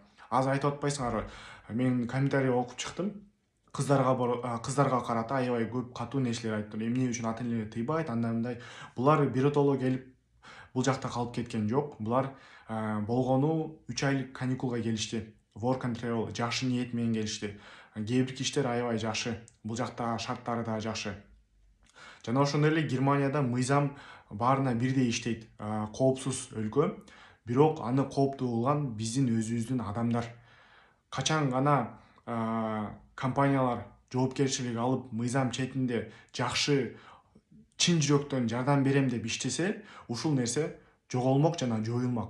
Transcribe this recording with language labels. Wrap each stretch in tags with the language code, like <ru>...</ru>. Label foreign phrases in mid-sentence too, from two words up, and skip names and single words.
<ky>Азыр айтып атпайсыңарбы? Мен комментарий окуп чыктым. Кыздарга карата аябай көп катуу нерселер айттым. Эмне үчүн ата энелер тыйбайт, андай мындай. Булар биротоло келип бул жакта калып кеткен жок. Булар болгону 3 айлык каникулга келишти. Work and travel жакшы ниет менен келишти. Кээ бир кишилер аябай жакшы. Бул жакта шарттары да жакшы. Жана ошондой эле Германияда мыйзам баарына бирдей иштейт. Коопсуз өлкө, бирок аны кооптуу кылган биздин өзүбүздүн адамдар. Качан гана компаниялар жоопкерчилик алып, мыйзам четинде жакшы чын жүрөктөн жардам берем деп иштесе, ушул нерсе жоголмок жана жоюлмак.</ky>